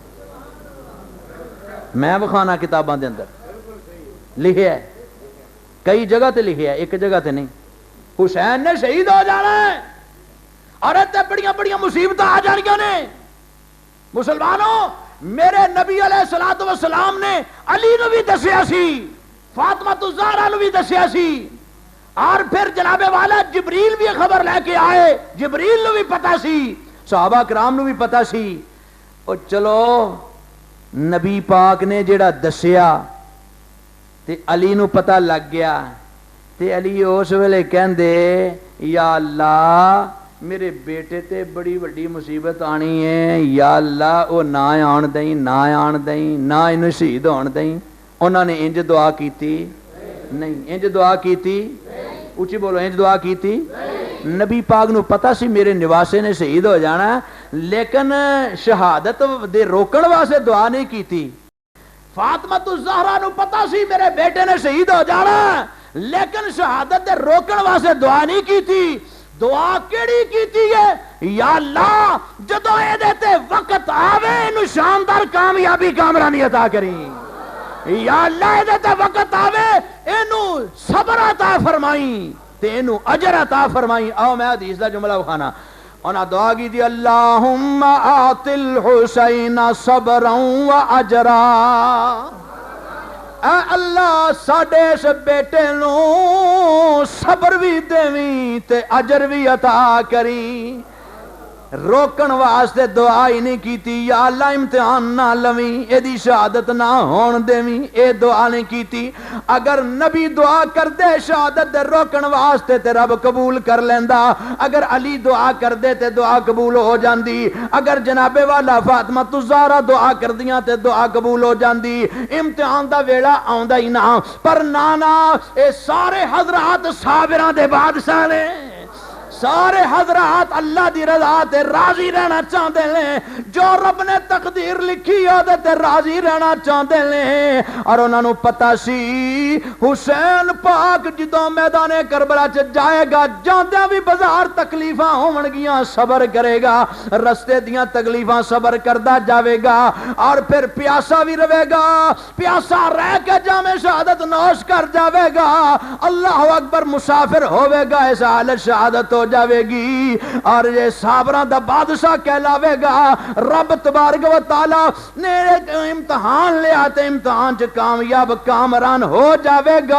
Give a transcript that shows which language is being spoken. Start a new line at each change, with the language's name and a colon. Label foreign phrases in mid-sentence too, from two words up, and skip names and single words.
Punjabi: میں بخانا کتاباں دے اندر لکھیا ہے کئی جگہ تے لکھیا ہے ایک جگہ تے نہیں حسین نے شہید ہو جانا ہے اور اتنے بڑیاں بڑیاں مصیبتیں آ جانیاں نے مسلمانوں میرے نبی
Arabic: علیہ الصلوۃ والسلام
Punjabi: نے علی نو بھی دسیا سی فاطمہ الزہرا نو بھی دسیا سی اور پھر جناب والا جبریل بھی خبر لے کے آئے جبریل نو بھی پتا سی صحابہ کرام نو بھی پتا سی اور چلو نبی پاک نے جڑا دسیا تے علی نو پتا لگ گیا تے علی اس ویلے کہندے یا اللہ میرے بیٹے تے بڑی وڈی مصیبت آنی ہے یا اللہ او نہ آن دیں نہ آن دیں نہ انہوں شہید ہون دیں انہوں نے انج دعا کیتی نہیں انج دعا کیتی اچھی بولو انج دعا کیتی نبی پاک نو پتا سی میرے نواسے نے شہید ہو جانا لیکن شہادت دے روکن واسطے دعا نہیں کیتی فاطمہ الزہرا نو پتا سی میرے بیٹے نے شہید ہو جانا لیکن شہادت دے روکن واسطے دعا نہیں کیتی دعا کیڑی کیتی ہے یا اللہ جدو اے دیتے وقت آوے انو شاندار کامیابی کامرانی عطا کریں یا اللہ اے دیتے وقت آوے انو صبر عطا فرمائیں تے انو اجر عطا فرمائیں آؤ میں حدیث دا جملہ بخانا انہا دعا کی دی
Arabic: اللہم آت الحسین صبرا و اجرا
Punjabi: اے اللہ ساڈے اس بیٹے نو صبر بھی دیویں تے اجر بھی عطا کری روکن واسطے دعا ہی نہیں کیتی، یا اللہ امتحان نہ لویں، اے دی شہادت نہ ہون دیویں، اے دعا نہیں کیتی۔ اگر نبی دعا کر دے شہادت دے روکن واسطے تے رب قبول کر لیندا، اگر علی دعا کر دے تے دعا قبول ہو جاندی، اگر جناب والا فاطمہ الزہرا دعا کر دیاں تے دعا قبول ہو جاندی۔ امتحان دا ویلا آوندا ہی نہ، پر نانا اے سارے حضرات صابراں دے بادشاہ نے، سارے حضرات اللہ دی رضا تے راضی رہنا چاہتے ہیں، جو رب نے تقدیر لکھی ہے تے راضی رہنا چاہتے ہیں۔ اور انہوں نے پتہ سی حسین پاک جدوں میدان کربلا چ جائے گا، جاندیاں بھی بازار تکلیفاں ہون گیاں، صبر کرے گا، رستے دیاں تکلیفاں صبر کردا جاوے گا، اور پھر پیاسا بھی رہے گا، پیاسا رہ کے جام شہادت نوش کر جاوے گا،
Arabic: اللہ اکبر
Punjabi: مسافر ہوے گا، اس حالت شہادت ہو جاوے گی، اور یہ صابراں دا بادشاہ کہلاوے گا۔ رب تبارک و تعالی نے امتحان لیا تے امتحان چ کامیاب کامران ہو جاوے گا۔